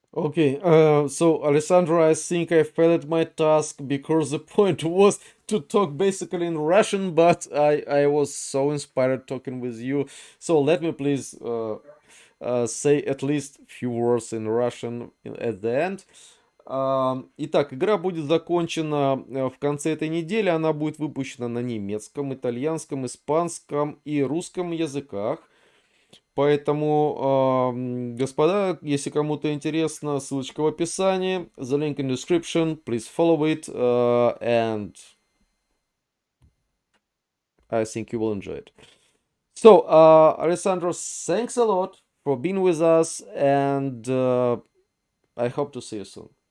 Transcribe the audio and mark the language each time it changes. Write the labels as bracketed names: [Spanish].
[English] Okay, so Alessandro, I think I failed my task because the point was to talk basically in Russian, but I was so inspired talking with you. So let me please say at least few words in Russian at the end. [Russian] Итак, игра будет закончена в конце этой недели. Она будет выпущена на немецком, итальянском, испанском и русском языках. Поэтому, господа, если кому-то интересно, ссылочка в описании. [English] The link in description. Please follow it. And I think you will enjoy it. So, Alessandro, thanks a lot for being with us. And I hope to see you soon.